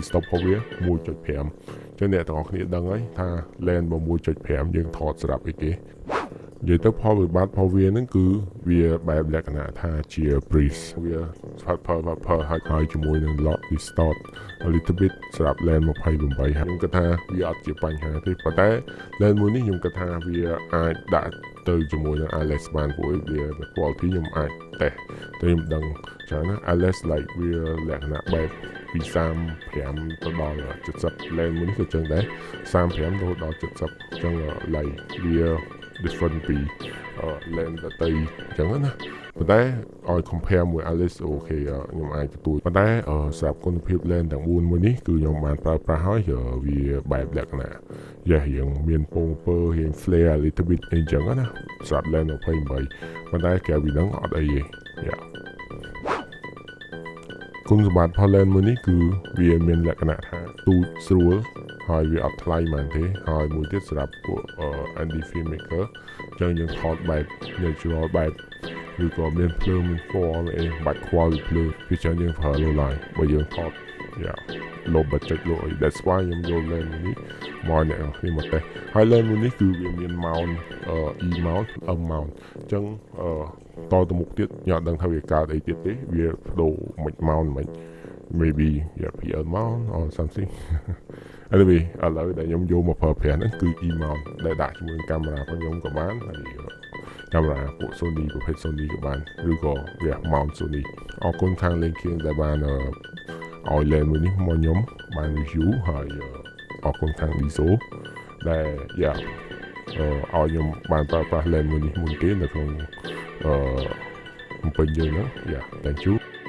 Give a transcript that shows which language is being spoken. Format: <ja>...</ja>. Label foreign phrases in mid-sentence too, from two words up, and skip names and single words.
<km>stop របស់វា 1.5 អញ្ចឹងអ្នកទាំងអស់គ្នាដឹងហើយថា lens 1.5 យើងថតសម្រាប់អីគេនិយាយទៅផលវិបត្តិរបស់វាហ្នឹងគឺវាបែបលក្ខណៈថាជា breeze វាផាត់ហើយជាមួយនឹង</km> <en>lock distort a little</en> <km>bit សម្រាប់ lens 28ហើយខ្ញុំគិតថាវាអត់ជាបញ្ហាទេប៉ុន្តែ lens មួយនេះខ្ញុំគិតថាវាអាចដាក់ទៅជាមួយនឹង Alex បានព្រោះវា quality ខ្ញុំ អាចតេស្តតែខ្ញុំដឹងច្រើនណា Alex like វាលក្ខណៈបែបពី35ទៅដល់70 lens មួយនេះក៏ចឹង ដែរ35ទៅដល់70អញ្ចឹង like វា different ពី lens ដទៃអញ្ចឹងណាប៉ុន្តែឲ្យ compare មួយ Alice អូខេខ្ញុំអាចទទួលប៉ុន្តែសម្រាប់គុណភាព lens ទាំង4មួយនេះគឺខ្ញុំបានប្រើប្រាស់ហើយវាបែបលក្ខណៈរៀងមានពងពើរៀង</km> <en>flare a little bit</en> <km>អីចឹងណាសម្រាប់ lens 28ប៉ុន្តែក្រៅពីហ្នឹងអត់អីទេ គុណសម្បត្តិផល lens មួយនេះគឺវាមានលក្ខណៈថាទូចស្រួលហើយវាអត់ថ្លៃមែនទេហើយមួយទៀតសម្រាប់ពួក</km> <en>anti filmmaker</en> <km>ចឹងយើងថតបែប natural បែបឬក៏មានភ្លើងមានពណ៌អី បាច់ខ្វល់ពីភ្លើងវាចឹងយើងប្រើលោឡាយបើយើងថត</km> <en>low budget</en> <km>លោអី</km> <en>that's why</en> <km>ខ្ញុំយក lens នេះមកអ្នកនេះមកតេស្តហើយ lens មួយនេះ គឺវាមាន</km> <en>mount E mount M mount</en> <km>អញ្ចឹងតទៅមុខទៀតខ្ញុំអត់ដឹងថាវាកើតអីទៀតទេវាបដូរមិន mount មិន</km> <en>maybe PL mount or something anyway</en> <km>ឥឡូវដែលខ្ញុំយកមកប្រើប្រាស់ហ្នឹងគឺ</km> <en>E mount</en> <km>ដែលដាក់ជាមួយកាមេរ៉ារបស់ខ្ញុំក៏បានហើយកាមេរ៉ាពួក Sony ប្រភេទ Sony ក៏បានឬក៏វា mount Sony អរគុណខាង Link ដែលបានឲ្យ lens មួយនេះមកខ្ញុំបាន review ហើយអរគុណខាង Diesel ដែលឲ្យខ្ញុំបានប្រើប្រាស់ lens មួយនេះមុនគេនៅក្នុងពេញយើងហ្នឹង</km> <en>thank you</en>